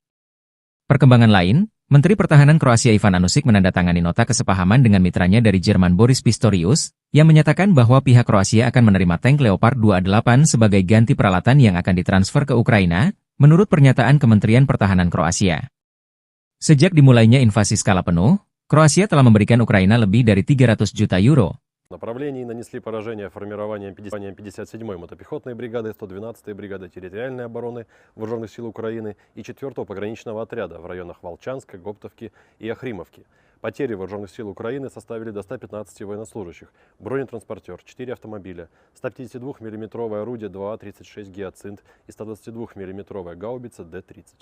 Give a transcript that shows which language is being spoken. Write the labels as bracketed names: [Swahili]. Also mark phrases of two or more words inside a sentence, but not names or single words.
[Indonesian] Perkembangan lain, Menteri Pertahanan Kroasia Ivan Anušić menandatangani nota kesepahaman dengan mitranya dari Jerman Boris Pistorius, yang menyatakan bahwa pihak Kroasia akan menerima tank Leopard 28 sebagai ganti peralatan yang akan ditransfer ke Ukraina, menurut pernyataan Kementerian Pertahanan Kroasia. Sejak dimulainya invasi skala penuh, Kroasia telah memberikan Ukraina lebih dari 300 juta euro. [Russian] Направлении нанесли поражение формированием 57-й мотопехотной бригады, 112-й бригады территориальной обороны Вооруженных сил Украины и 4-го пограничного отряда в районах Волчанска, Гоптовки и Охримовки. Потери Вооруженных сил Украины составили до 115 военнослужащих, бронетранспортер, 4 автомобиля, 152 мм орудие 2А-36 «Гиацинт» и 122 мм гаубица Д-30.